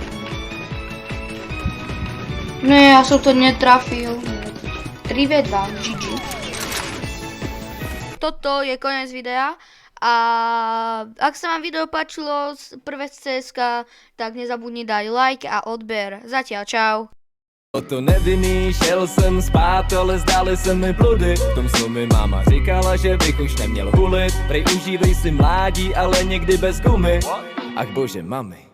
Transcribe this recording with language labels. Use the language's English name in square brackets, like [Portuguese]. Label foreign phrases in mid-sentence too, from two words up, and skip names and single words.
[Slovak] Ne, ja som to netrafil. 3v2, GG. Toto je koniec videa. A ak sa vám video páčilo z prvé CSK, tak nezabudni dať like a odber. Zatiaľ, čau. [Czech] O to nevinný, šel jsem spát, ale zdály se mi bludy. V tom snu mi máma říkala, že bych už neměl hulit. Prej užívej si mládí, ale někdy bez gumy. Ach bože, mami.